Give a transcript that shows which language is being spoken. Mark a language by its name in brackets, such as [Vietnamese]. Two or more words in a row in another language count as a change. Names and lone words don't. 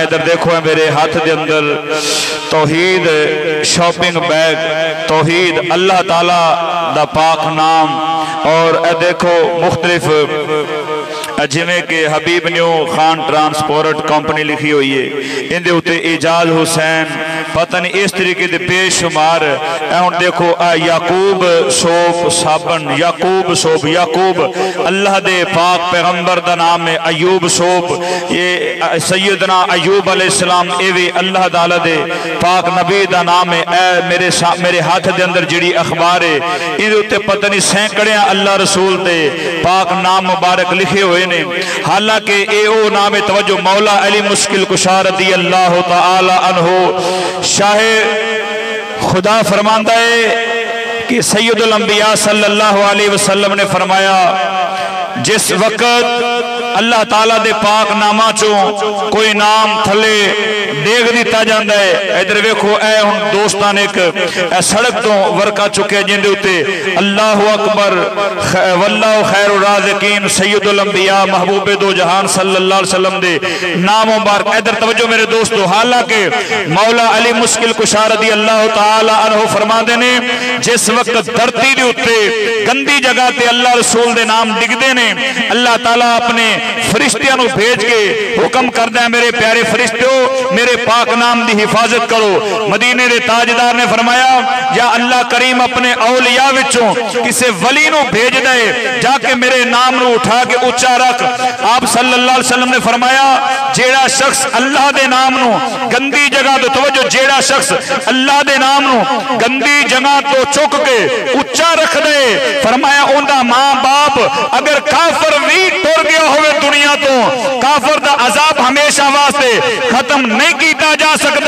[Urdu] ادھر دیکھو ہے میرے ہاتھ کے اندر توحید شاپنگ بیگ، توحید اللہ تعالیٰ دا پاک نام اور دیکھو مختلف جمیں کہ حبیب نیو خان ٹرانسپورٹ کمپنی لکھی ہوئی ہے، ان کے اُتے اعجاز حسین پتہ نہیں اس طریقے کے بے شمار. [Punjabi] ہم دیکھو یعقوب سوپ صابن، یعقوب سوپ، یعقوب اللہ دے پاک پیغمبر دا نام ہے. ایوب سوپ یہ سیدنا ایوب علیہ السلام ایویں اللہ تعالیٰ دے پاک نبی دا نام ہے. میرے ہاتھ دے اندر جیہڑی اخبار ہے ایہدے اُتے پتہ نہیں سینکڑے اللہ رسول دے پاک نام مبارک لکھے ہوئے نے. حالانکہ اے او نام ہے توجہ مولا علی مشکل کشا [Arabic] رضي الله تعالى عنه [Punjabi] شاہِ خدا فرماندا ہے کہ سید الانبیاء [Arabic] صلى الله عليه وسلم [Punjabi] نے فرمایا جس وقت اللہ تعالیٰ دے پاک ناما چو کوئی نام تھلے دیکھ دتا جاتا ہے. ادھر ویکھو اے ہُݨ دوستاں نے ایک سڑک تو ورقہ چکے جندے اُتے [Arabic] الله أكبر والله خير الرازقين [Punjabi] سید الانبیاء محبوبِ دو جہان [Arabic] صلى الله عليه وسلم [Punjabi] دے نام مبارک. ادھر توجہ میرے دوستو، حالانکہ مولا علی مشکل کشا [Arabic] رضي الله تعالى عنه [Punjabi] فرماتے نے جس وقت دھرتی دے اُتے گندی جگہ تے اللہ رسول دے نام ڈگدے نے، اللہ تعالیٰ اپنے فرشتیاں نوں بھیج کے حکم کردا ہے میرے پیارے فرشتیو میرے پاک نام دی حفاظت کرو. مدینے دے تاجدار نے فرمایا یا اللہ کریم اپنے اولیاء وچوں کسی ولی نوں بھیج دے جا کے میرے نام نوں اٹھا کے اُچا رکھ. आप [Arabic] صلى الله عليه وسلم [Punjabi] نے فرمایا جیہڑا شخص اللہ دے نام نوں گندی جگہ تو توجہ جیہڑا شخص اللہ دے نام نوں گندی جگہ تو چک کے اُچا رکھ دے، فرمایا اُن کا ماں باپ اگر کافر بھی ٹُر گیا ہووے دنیا تو کافر دا عذاب ہمیشہ واسطے ختم نہیں کیا جا سکتا.